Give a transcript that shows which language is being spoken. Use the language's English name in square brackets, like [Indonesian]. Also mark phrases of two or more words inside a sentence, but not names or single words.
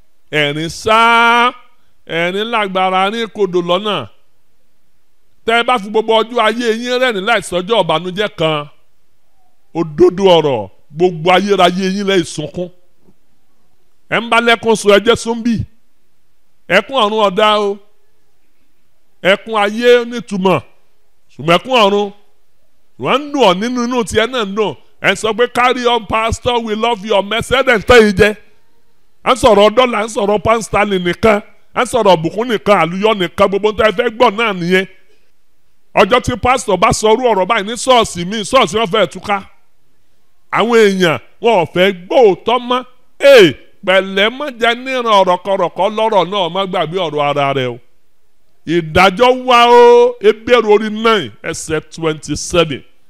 [Yoruba] ẹ̀rín sáá ẹ̀rín lágbára ní kodò lọ́nà tẹ́ ẹ bá fi gbogbo ọjọ́ ayé yín rẹ́rìn láìsọjọ́ ọ̀bànújẹ́ kan òdodo ọ̀rọ̀ gbogbo ayérayé yín lẹ́yìn sunkún ẹ̀ ń bá lẹ́kùn sùn ẹjẹ́ súnbì ẹkún ọ̀run ọ̀dá o ẹkún ayé nítumọ̀ ṣùgbọ́n ẹkún ọ̀run wọ́n ń dùn ọ́ nínú inú tiẹ̀ náà ń dùn ẹ̀ ń sọ pé [English] carry on pastor we love your message [Yoruba] ẹ̀ ń tẹ́ yìí jẹ́ ẹ̀ ń sọ̀rọ̀ dọ́là ẹ̀ ń sọ̀rọ̀ [English] pound sterling [Yoruba] nìkan ẹ̀ ń sọ̀rọ̀ bùkún nìkan àlùyọ nìkan gbogbo ń tẹ́ ẹ fẹ́ gbọ́ náà nìyẹn ọjọ́ tí pastor bá sọ orú ọ̀rọ̀ báyìí ní ṣọ́ọ̀ṣì míì ṣọ́ọ̀ṣì wọn fẹ́ túká àwọn èèyàn wọn ò fẹ́ gbóòótọ́ mọ́ pẹ̀lẹ́ mọ́jà níran ọ̀rọ̀kọ̀rọ̀kọ̀ lọ́rọ̀ náà má gbàgbé ọ̀rọ̀ ara rẹ o ìdájọ́ wá o Hébérù orí 9 ẹsẹ̀ 27